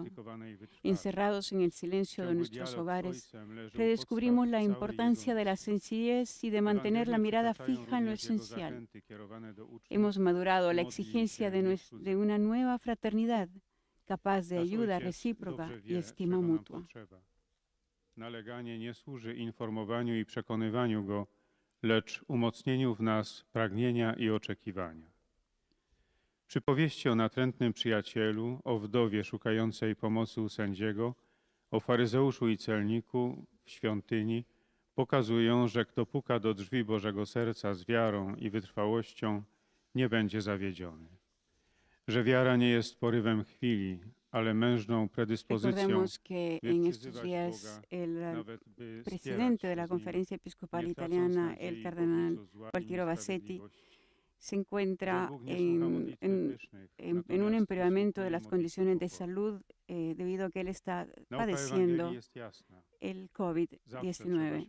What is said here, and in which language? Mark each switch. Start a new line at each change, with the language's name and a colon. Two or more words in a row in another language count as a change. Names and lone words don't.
Spanish: Encerrados en el silencio de nuestros hogares, redescubrimos la importancia de la sencillez y de mantener la mirada fija en lo esencial. Hemos madurado la exigencia de una nueva fraternidad, capaz de ayuda recíproca y estima mutua.
Polish: Naleganie nie służy informowaniu i przekonywaniu go, lecz umocnieniu w nas pragnienia i oczekiwania. Przypowieści o natrętnym przyjacielu, o wdowie szukającej pomocy u sędziego, o faryzeuszu i celniku w świątyni pokazują, że kto puka do drzwi Bożego serca z wiarą i wytrwałością, nie będzie zawiedziony. Że wiara nie jest porywem chwili, ale mężną predyspozycją.
Spanish: Recordemos que en estos días el presidente de la Conferencia Episcopal Italiana, el cardenal Gualtiero Bassetti, se encuentra en un empeoramiento de las condiciones de salud debido a que él está padeciendo el COVID-19.